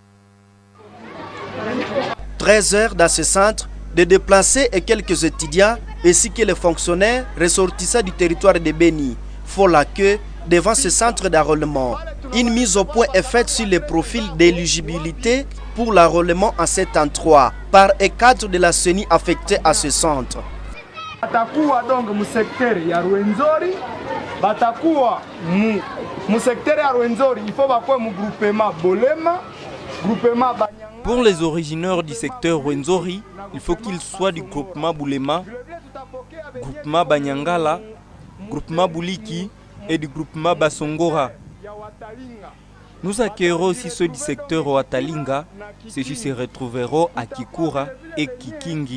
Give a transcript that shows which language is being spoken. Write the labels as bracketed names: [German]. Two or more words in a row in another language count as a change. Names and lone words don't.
[French] 13 heures dans ce centre, des déplacés et quelques étudiants, ainsi que les fonctionnaires ressortissants du territoire de Béni, font la queue devant ce centre d'enrôlement. Une mise au point est faite sur les profils d'éligibilité pour l'enrôlement en cet endroit par un cadre de la CENI affecté à ce centre. [Swahili] Batakuwa donc mu secteur ya Rwenzori, batakuwa mu secteur ya Rwenzori, [French] il faut [Swahili] bakwe mu [French] groupement Bolema, groupement Banyanga. Pour les originaires du secteur Rwenzori, il faut qu'ils soient du groupement Boulema, groupement Banyangala, groupement Bouliki et du groupement Basongora. Nous accueillerons aussi ceux du secteur Ouatalinga, ceux-ci se retrouveront à Kikura et Kikingi.